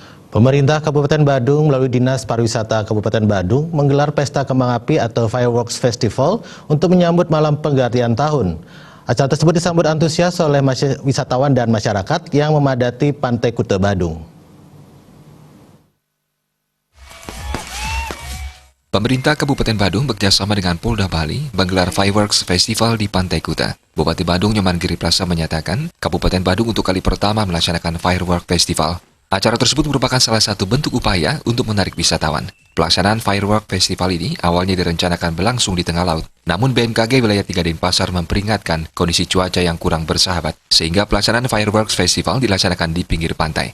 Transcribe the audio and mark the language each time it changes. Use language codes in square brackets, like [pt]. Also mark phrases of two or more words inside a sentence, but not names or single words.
[id] Pemerintah Kabupaten Badung melalui Dinas Pariwisata Kabupaten Badung menggelar Pesta Kembang Api atau Fireworks Festival untuk menyambut malam pergantian tahun. Acara tersebut disambut antusias oleh wisatawan dan masyarakat yang memadati Pantai Kuta Badung. Pemerintah Kabupaten Badung bekerjasama dengan Polda Bali menggelar Fireworks Festival di Pantai Kuta. Bupati Badung Nyoman Giriprasa menyatakan, Kabupaten Badung untuk kali pertama melaksanakan Fireworks Festival. Acara tersebut merupakan salah satu bentuk upaya untuk menarik wisatawan. Pelaksanaan Fireworks Festival ini awalnya direncanakan berlangsung di tengah laut. Namun BMKG Wilayah 3 Denpasar memperingatkan kondisi cuaca yang kurang bersahabat, sehingga pelaksanaan Fireworks Festival dilaksanakan di pinggir pantai.